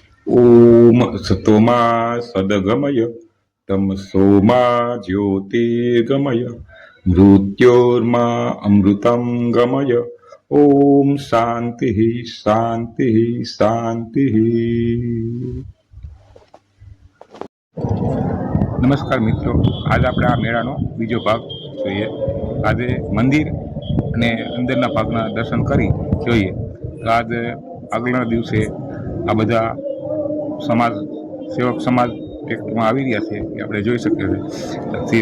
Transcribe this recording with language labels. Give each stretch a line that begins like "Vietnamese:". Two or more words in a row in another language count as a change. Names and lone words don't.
Sanskrit: ओम सतोमा सदगमय तमसोमा ज्योतिर्गमय मृत्योर्मा अमृतं गमय। ओम शांति शांति शांति।
Hindi: नमस्कार मित्रों,
Gujarati: आज આપણે આ મેળાનો બીજો ભાગ જોઈએ। આજે મંદિર અને અંદરના ભાગના દર્શન કરી જોઈએ તો આજ આગળના દિવસે આ બધા સમાજ સેવક સમાજ ટ્રેક્ટરમાં આવી રહ્યા છે એ આપણે જોઈ શકીએ છીએ।